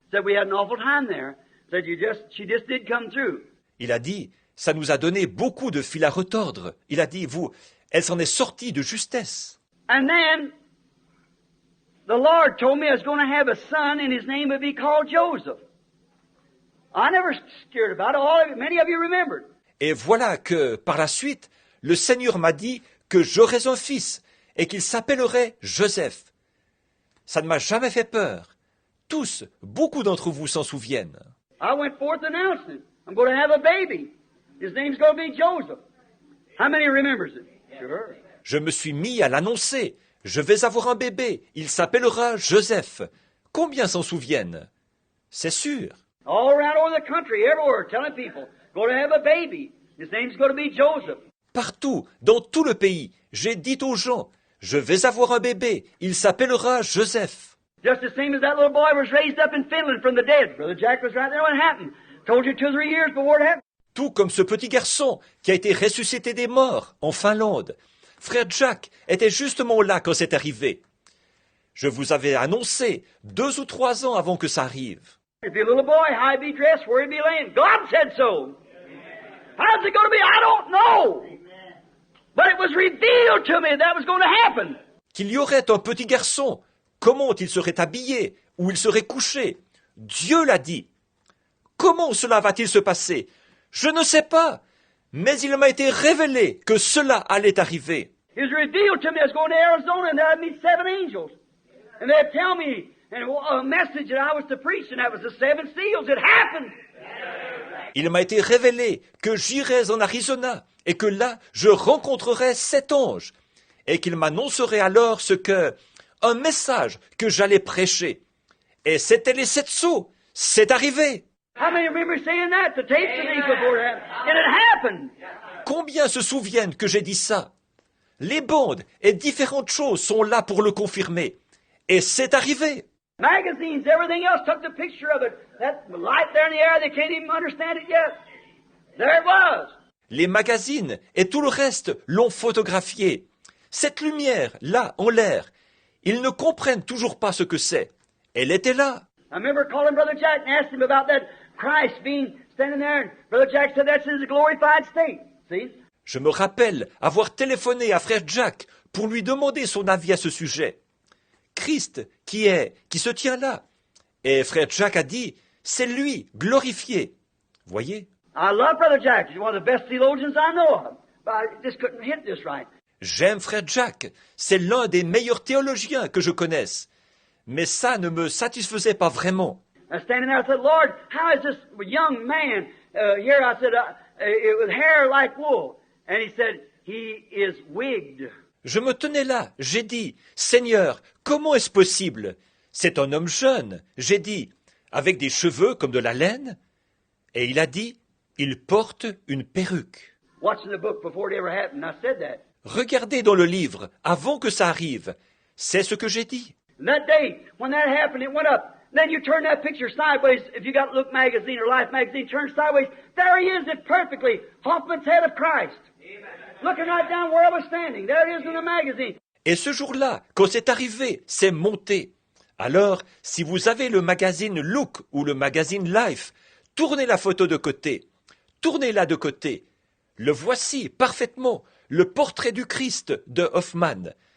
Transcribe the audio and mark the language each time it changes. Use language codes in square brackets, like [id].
[en] Said we had an awful time there. Said she just did come through. [fr] Il a dit, ça nous a donné beaucoup de fil à retordre. Il a dit, elle s'en est sortie de justesse. [en] And then the Lord told me I was going to have a son and his name would be called Joseph. I never scared about it. Many of you remembered. [fr] Et voilà que, par la suite, le Seigneur m'a dit que j'aurais un fils et qu'il s'appellerait Joseph. Ça ne m'a jamais fait peur. Tous, beaucoup d'entre vous s'en souviennent. [en] I went forth announcing, I'm going to have a baby. His name's going to be Joseph. How many remembers it? Sure. [fr] Je me suis mis à l'annoncer. Je vais avoir un bébé. Il s'appellera Joseph. Combien s'en souviennent? C'est sûr. [en] All around over the country, everywhere, telling people, going to have a baby. His name's going to be Joseph. [fr] Partout, dans tout le pays, j'ai dit aux gens, je vais avoir un bébé. Il s'appellera Joseph. [en] Just the same as that little boy was raised up in Finland from the dead. Brother Jack was right there when it happened. Told you 2 or 3 years before it happened. [fr] Tout comme ce petit garçon qui a été ressuscité des morts en Finlande. Frère Jack était justement là quand c'est arrivé. Je vous avais annoncé 2 ou 3 ans avant que ça arrive. [en] If your little boy, how he'd be dressed, where he'd be laying. God said so. How's it going to be? I don't know. But it was revealed to me that was going to happen. [fr] Qu'il y aurait un petit garçon, comment il serait habillé, où il serait couché. Dieu l'a dit. Comment cela va-t-il se passer? Je ne sais pas. Mais il m'a été révélé que cela allait arriver. [en] It was revealed to me I was going to Arizona and I'd meet 7 angels. And they'd tell me a message that I was to preach, and that was the 7 seals. It happened. [fr] Il m'a été révélé que j'irais en Arizona et que là, je rencontrerais 7 anges et qu'il m'annoncerait alors un message que j'allais prêcher. Et c'était les 7 sceaux. C'est arrivé. [en] How many remember saying that? The tapes and things before it happened. And it happened. [fr] Combien se souviennent que j'ai dit ça? Les bandes et différentes choses sont là pour le confirmer. Et c'est arrivé. [en] Magazines, everything else took the picture of it. That light there in the air, they can't even understand it yet. There it was. [fr] Les magazines et tout le reste l'ont photographié. Cette lumière, là, en l'air, ils ne comprennent toujours pas ce que c'est. Elle était là. [en] I remember calling Brother Jack and asking him about that Christ being standing there. And Brother Jack said that's in his glorified state. See? [fr] Je me rappelle avoir téléphoné à Frère Jack pour lui demander son avis à ce sujet. Christ qui se tient là. Et Frère Jack a dit, c'est lui, glorifié. Voyez? [en] I love Brother Jack. He's one of the best theologians I know of. But I just couldn't hit this right. [fr] J'aime Frère Jack. C'est l'un des meilleurs théologiens que je connaisse. Mais ça ne me satisfaisait pas vraiment. [en] I was standing there, I said, Lord, how is this young man here? I said, it was hair like wool. And he said, he is wigged. [fr] Je me tenais là, j'ai dit, Seigneur, comment est-ce possible? C'est un homme jeune, j'ai dit, avec des cheveux comme de la laine. Et il a dit, il porte une perruque. [en] Watching the book before it ever happened, I said that. [fr] Regardez dans le livre, avant que ça arrive. C'est ce que j'ai dit. [en] And that day, when that happened, it went up. Then you turn that picture sideways. If you got Look magazine or Life magazine, turn sideways. There he is, it perfectly. Hoffman's head of Christ. Looking right down where I was standing. There it is in the magazine. [fr] Et ce jour-là, quand c'est arrivé, c'est monté. Alors, si vous avez le magazine Look ou le magazine Life, tournez la photo de côté. Tournez-la de côté. Le voici parfaitement, le portrait du Christ de Hoffman.